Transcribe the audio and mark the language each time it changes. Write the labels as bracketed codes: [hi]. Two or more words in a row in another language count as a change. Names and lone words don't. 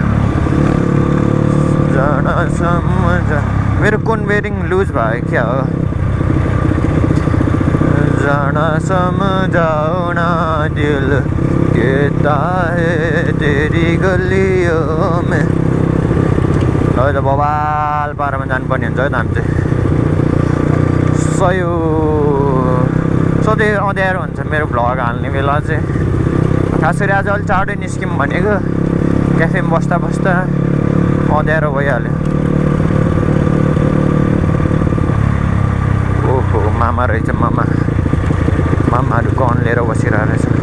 [ne] मेरो कुन [en] bearing loose [ne] भयो क्या हो? [hi] जाना समझाओ ना दिल कहता है तेरी गलियों में [ne] अब त बबाल पारामा जानुपर्ने हुन्छ है त हामी चाहिँ सयो सधैँ अँध्यारो हुन्छ मेरो भ्लग हाल्ने बेला चाहिँ खास गरी आज अलिक चाँडै निस्क्यौँ भनेको क्याफेमा बस्दा बस्दा अँध्यारो भइहाल्यो ओहो मामा रहेछ मामाहरू गन लिएर बसिरहेको रहेछ